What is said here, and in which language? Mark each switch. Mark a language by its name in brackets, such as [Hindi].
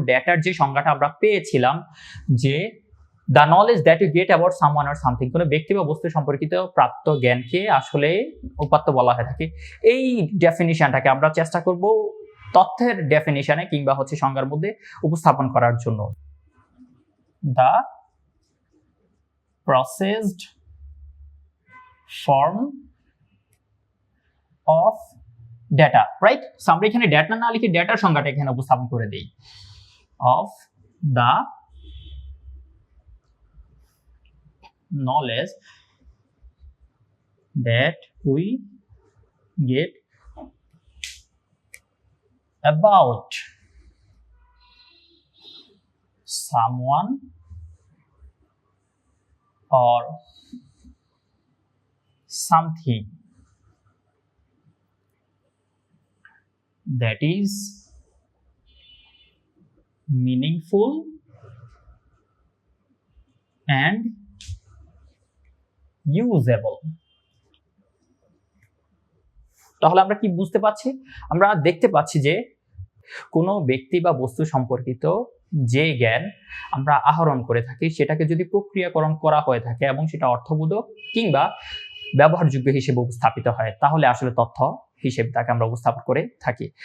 [Bangla] ডেটার যে সংজ্ঞাটা আমরা পেয়েছিলাম যে [English] the knowledge that you get about someone or something, [Bangla] কোনো ব্যক্তি বা বস্তু সম্পর্কিত প্রাপ্ত জ্ঞানকে আসলে উপাত্ত বলা হয়ে থাকে। এই ডেফিনিশনটাকে আমরা চেষ্টা করব তথ্যের ডেফিনিশনে কিংবা হচ্ছে সংজ্ঞার মধ্যে উপস্থাপন করার জন্য। [English] The processed form of data, right? [Bangla] So আমরা এখানে ডেটা না লিখে ডেটার সংজ্ঞাটা এখানে উপস্থাপন করে দেই। [English] of the knowledge that we get about someone or something that is meaningful and usable. [Bangla] তাহলে আমরা কি বুঝতে পারছি? আমরা দেখতে পাচ্ছি যে কোনো ব্যক্তি বা বস্তু সম্পর্কিত যে জ্ঞান আমরা আহরণ করে থাকি, সেটাকে যদি প্রক্রিয়াকরণ করা হয়ে থাকে এবং সেটা অর্থবোধক কিংবা ব্যবহারযোগ্য হিসেবে উপস্থাপিত হয়, তাহলে আসলে তথ্য হিসেবে তাকে আমরা উপস্থাপন করে থাকি।